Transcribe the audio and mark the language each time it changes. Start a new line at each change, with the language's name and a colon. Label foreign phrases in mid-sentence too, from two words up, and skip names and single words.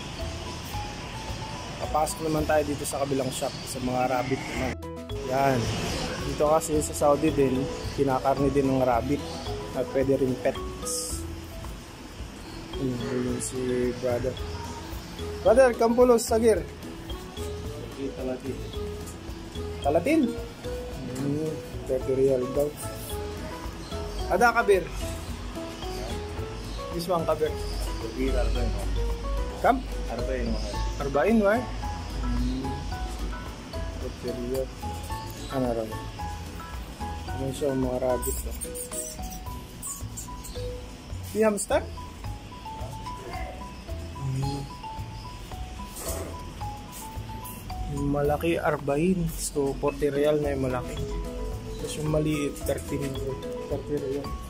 Filipino: Papasok naman tayo dito sa kabilang shop. Sa mga rabbit naman. Yan. Dito kasi sa Saudi din, kinakarni din ng rabbit. At pwede rin pets. Yun si brother. Brother,
Arabic: كم فلوس، صغير. ثلاثين.
Filipino: Talatin? 30 real daw.
Arabic: هذا كبير.
English: This one kabir.
Arabic: كم؟ أربعين, why?
Filipino: 30 real. Ano rin? Ano siya mga rabbit to? Di hamster? Yung malaki arbain. So 40 real na yung malaki. Tapos yung maliit 30 real.